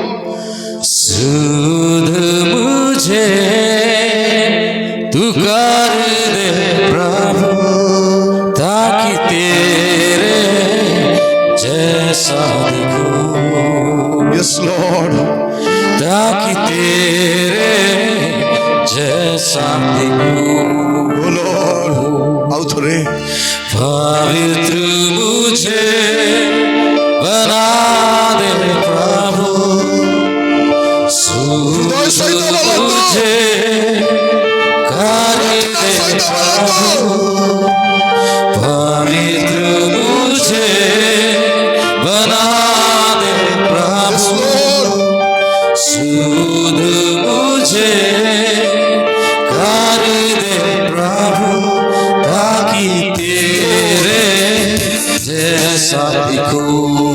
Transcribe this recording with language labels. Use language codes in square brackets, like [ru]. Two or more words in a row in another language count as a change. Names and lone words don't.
[hi] शुद्ध मुझे तू कर दे प्रभु ताकि तेरे जैसा दिखूं [en] yes Lord, [hi] ताकि तेरे जैसा दिखूं [en] oh Lord [or] ଆଉ ଥରେ [hi] पवित्र मुझे बना दे प्रभु शुद्ध मुझे कर दे प्रभु पवित्र मुझे बना दे प्रभु शुद्ध मुझे कर दे प्रभु ताकि तेरे जैसा दिखूं